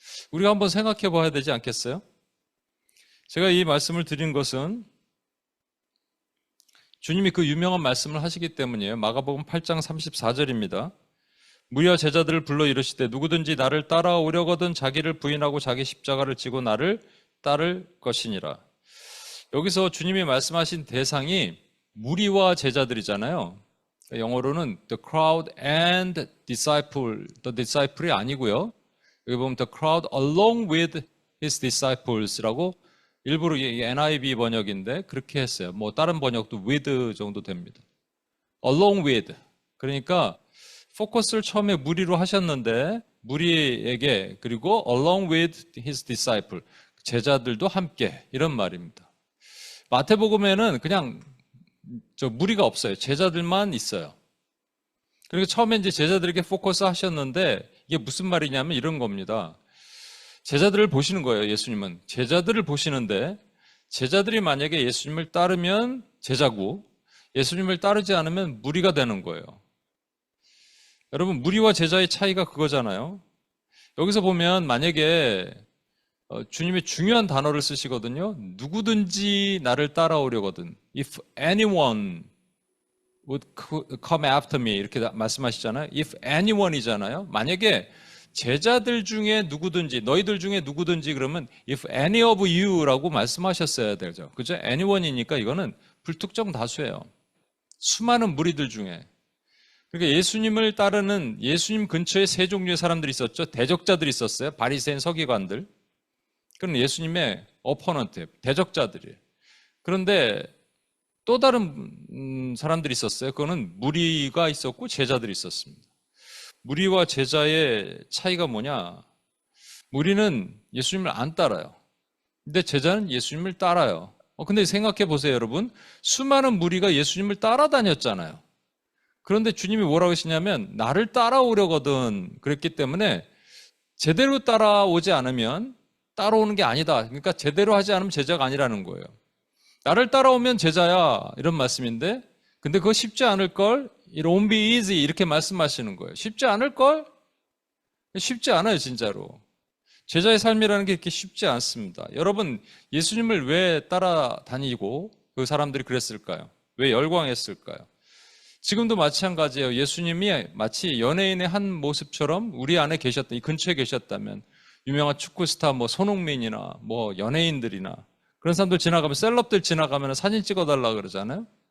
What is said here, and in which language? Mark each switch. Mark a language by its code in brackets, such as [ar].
[ko] 우리가 한번 생각해 봐야 되지 않겠어요? 제가 이 말씀을 드린 것은 주님이 그 유명한 말씀을 하시기 때문이에요. 마가복음 8장 34절입니다. 무리와 제자들을 불러 이르시되 누구든지 나를 따라오려거든 자기를 부인하고 자기 십자가를 지고 나를 따를 것이니라. 여기서 주님이 말씀하신 대상이 무리와 제자들이잖아요. 영어로는 [en] the crowd and disciple, the disciple [ko] 이 아니고요. 여기 보면 [en] the crowd along with his disciples [ko] 라고 일부러 NIV 번역인데 그렇게 했어요. 뭐 다른 번역도 with 정도 됩니다. [en] along with. [ko] 그러니까 포커스를 처음에 무리로 하셨는데 무리에게 그리고 [en] along with his disciple [ko] 제자들도 함께 이런 말입니다. 마태복음에는 그냥 무리가 없어요. 제자들만 있어요. 그러니까 처음에 이제 제자들에게 포커스 하셨는데 이게 무슨 말이냐면 이런 겁니다. 제자들을 보시는 거예요. 예수님은 제자들을 보시는데 제자들이 만약에 예수님을 따르면 제자고 예수님을 따르지 않으면 무리가 되는 거예요. 여러분 무리와 제자의 차이가 그거잖아요. 여기서 보면 만약에 주님이 중요한 단어를 쓰시거든요. 누구든지 나를 따라오려거든. [en] If anyone would come after me [ko] 이렇게 말씀하시잖아요. [en] If anyone [ko] 이잖아요. 만약에 제자들 중에 누구든지 너희들 중에 누구든지 그러면 [en] if any of you [ko] 라고 말씀하셨어야 되죠. 그죠? anyone이니까 이거는 불특정 다수예요. 수많은 무리들 중에. 그러니까 예수님을 따르는 예수님 근처에 세 종류의 사람들이 있었죠. 대적자들이 있었어요. 바리새인 서기관들. 그건 예수님의 어퍼넌트, 대적자들이에요. 그런데 또 다른 사람들이 있었어요. 그거는 무리가 있었고 제자들이 있었습니다. 무리와 제자의 차이가 뭐냐? 무리는 예수님을 안 따라요. 근데 제자는 예수님을 따라요. 근데 생각해 보세요, 여러분. 수많은 무리가 예수님을 따라다녔잖아요. 그런데 주님이 뭐라고 하시냐면 나를 따라오려거든 그랬기 때문에 제대로 따라오지 않으면 따라오는 게 아니다. 그러니까 제대로 하지 않으면 제자가 아니라는 거예요. 나를 따라오면 제자야 이런 말씀인데 근데 그거 쉽지 않을걸? [en] It won't be easy [ko] 이렇게 말씀하시는 거예요. 쉽지 않을걸? 쉽지 않아요 진짜로. 제자의 삶이라는 게 이렇게 쉽지 않습니다. 여러분 예수님을 왜 따라다니고 그 사람들이 그랬을까요? 왜 열광했을까요? 지금도 마찬가지예요. 예수님이 마치 연예인의 한 모습처럼 우리 안에 계셨다, 이 근처에 계셨다면 유명한 축구 스타 뭐 손흥민이나 뭐 연예인들이나 그런 사람들 지나가면 셀럽들 지나가면 사진 찍어달라 그러잖아요.